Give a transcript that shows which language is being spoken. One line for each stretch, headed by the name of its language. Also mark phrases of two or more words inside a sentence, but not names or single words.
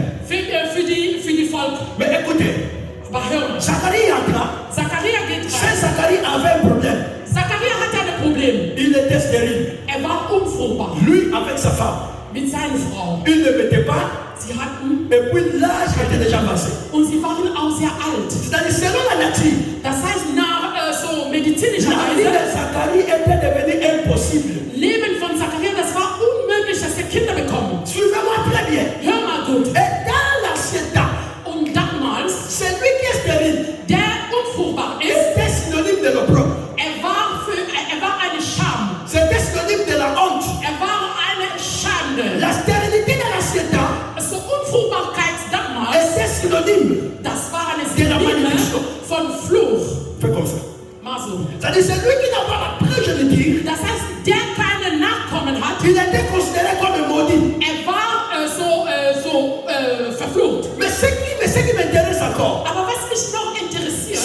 German: Für die Volk.
French: Mais écoutez,
German: Aber hör mal,
French: Zacharie entra.
German: Zachariah geht
French: C'est
German: rein.
French: Zacharie avait un problème.
German: Zachariah hatte ein Problem.
French: Il était stérile.
German: Er war unfruchtbar
French: Lui avec sa femme.
German: mit seiner Frau.
French: Il ne mettait pas.
German: Sie hatten,
French: Et puis l'âge était déjà passé.
German: und sie waren auch sehr alt.
French: C'est-à-dire selon la nature,
German: Das heißt, nach so medizinischer
French: la vie de
German: Weise,
French: Zacharie était devenue impossible.
German: Leben von Zachariah, das war unmöglich, dass er Kinder bekommt.
French: Suivez-moi très bien.
German: Hör mal gut.
French: Et dans l'ancien temps,
German: Und damals,
French: celui qui est stérile
German: der unfruchtbar ist,
French: était synonyme de l'opprobre.
German: er war eine Scham.
French: C'était synonyme de la honte.
German: Er war eine Schande.
French: La stérilité dans l'ancien temps
German: Also Unfruchtbarkeit damals,
French: était synonyme.
German: das war eine Der Synonym
French: Malédiction.
German: von Fluch.
French: Fais comme ça.
German: Mal so.
French: C'est-à-dire celui qui n'a pas la progéniture,
German: Das heißt, der keine Nachkommen hat,
French: il était considéré comme maudit.
German: er war verflucht.
French: Mais ce qui m'intéresse encore,
German: Aber was mich noch interessiert,